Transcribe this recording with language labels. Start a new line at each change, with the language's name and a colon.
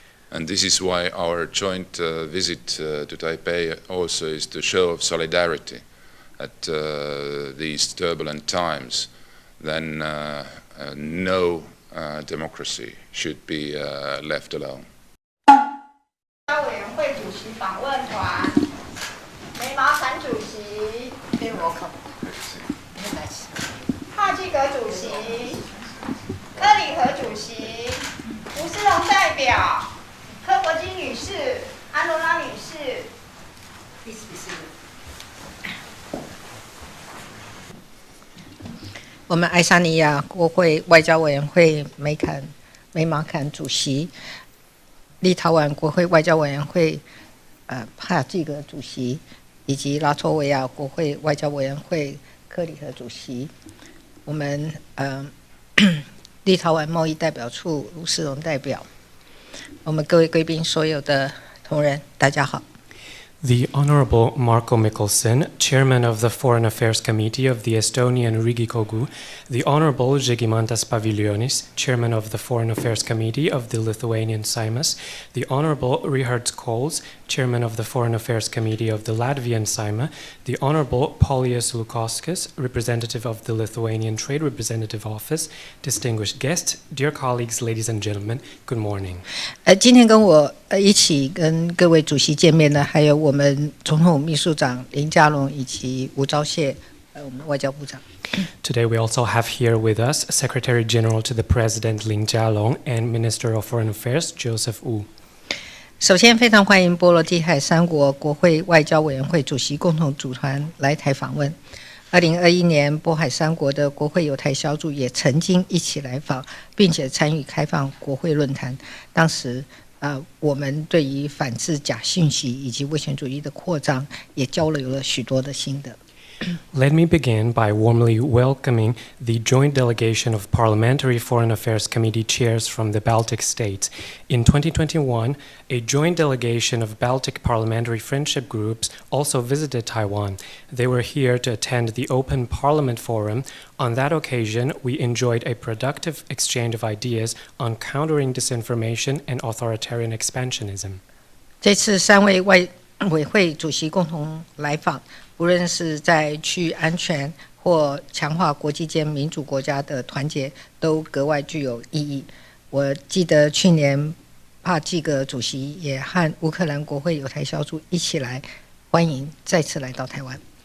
English: And this is why our joint visit to Taipei also is the show of solidarity at these turbulent times. Then no democracy should be left alone.
Chinese: 委员会主席访问团，梅毛坎主席，帕基格主席，科里和主席，吴思荣代表，柯伯金女士，安罗拉女士。我们爱沙尼亚国会外交委员会梅马坎主席，立陶宛国会外交委员会帕季格主席，以及拉脱维亚国会外交委员会科里和主席，我们立陶宛贸易代表处卢世荣代表，我们各位贵宾，所有的同仁，大家好。
English: The Honorable Marko Mikkelsen, Chairman of the Foreign Affairs Committee of the Estonian Riigikogu, the Honorable Žygimantas Paviljonis, Chairman of the Foreign Affairs Committee of the Lithuanian Seimas, the Honorable Richards Kols, Chairman of the Foreign Affairs Committee of the Latvian Seima, the Honorable Paulius Lukauskas, Representative of the Lithuanian Trade Representative Office, distinguished guests, dear colleagues, ladies and gentlemen, good morning.
Chinese: 今天跟我一起跟各位主席见面的，还有我们总统秘书长林佳龙以及吴钊燮，我们外交部长。
English: Today we also have here with us Secretary General to the President Lin Jialong and Minister of Foreign Affairs Joseph Wu.
Chinese: 首先，非常欢迎波罗的海三国国会外交委员会主席共同组团来台访问。 2021年，波海三国的国会友台小组也曾经一起来访，并且参与开放国会论坛。当时，我们对于反制假讯息以及威权主义的扩张，也交流了许多的心得。
English: Let me begin by warmly welcoming the joint delegation of Parliamentary Foreign Affairs Committee chairs from the Baltic states. In 2021, a joint delegation of Baltic parliamentary friendship groups also visited Taiwan. They were here to attend the Open Parliament Forum. On that occasion, we enjoyed a productive exchange of ideas on countering disinformation and authoritarian expansionism.
Chinese: 这次3位外委会主席共同来访，无论是在区域安全或强化国际间民主国家的团结，都格外具有意义。我记得去年帕季格主席也和乌克兰国会友台小组一起来欢迎再次来到台湾。